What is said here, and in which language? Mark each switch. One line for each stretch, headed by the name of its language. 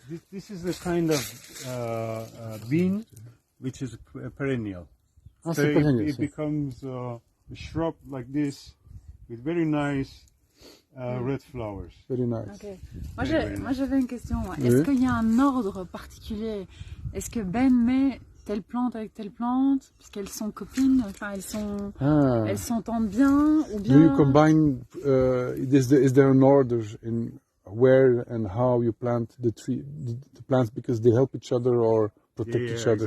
English: This is a kind of bean, which is perennial. Ah, So
French: c'est pas génial,
English: it
French: ça.
English: becomes a shrub like this with very nice red flowers. Very nice. Ok.
French: Moi j'avais une question. Oui. Est-ce qu'il y a un ordre particulier? Est-ce que Ben met telle plante avec telle plante, puisqu'elles sont copines, enfin elles s'entendent bien, ou bien...
English: Do you combine, is there an order in where and how you plant the plants because they help each other or protect each other?